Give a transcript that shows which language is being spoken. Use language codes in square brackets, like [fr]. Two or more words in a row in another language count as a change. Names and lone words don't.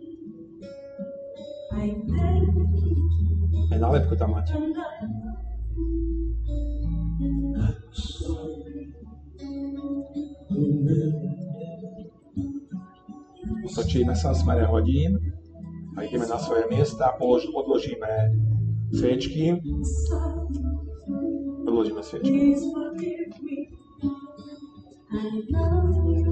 [en] I beg [sk] Aj nálepku tam máte. [en] and I'm sorry. [sk] Otočíme sa v smere hodín a ideme na svoje miesta, odložíme sviečky. Odložíme sviečky. [en] Please forgive me. I love you.